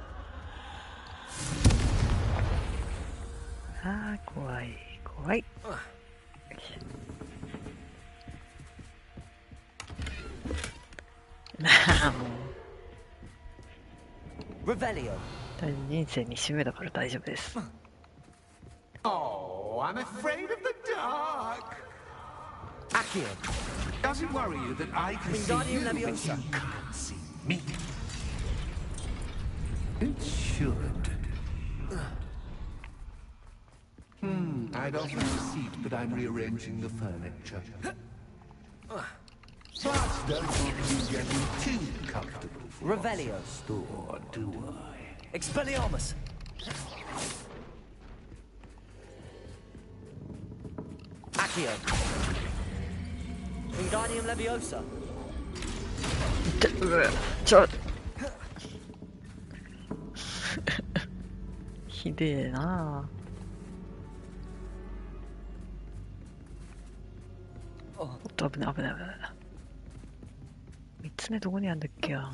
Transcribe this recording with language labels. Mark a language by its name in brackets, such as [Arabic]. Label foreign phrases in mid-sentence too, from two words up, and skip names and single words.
[Japanese] ああ、怖い、怖い。なあ、もう。 Revelio. 人生2周目だから大丈夫です。 [English] Oh, I'm afraid of the dark. Accio. Does it worry you that I can see you, but you can't see me? It should. I'd offer a seat, but I'm rearranging the furniture. Plus, don't want you getting too comfortable for Revelio. a store, do I? Expelliarmus. Accio. Wingardium Leviosa. [Japanese] ちょひでえなあ。おっと危ない危ない危ない。3つ目どこにあるんだっけや。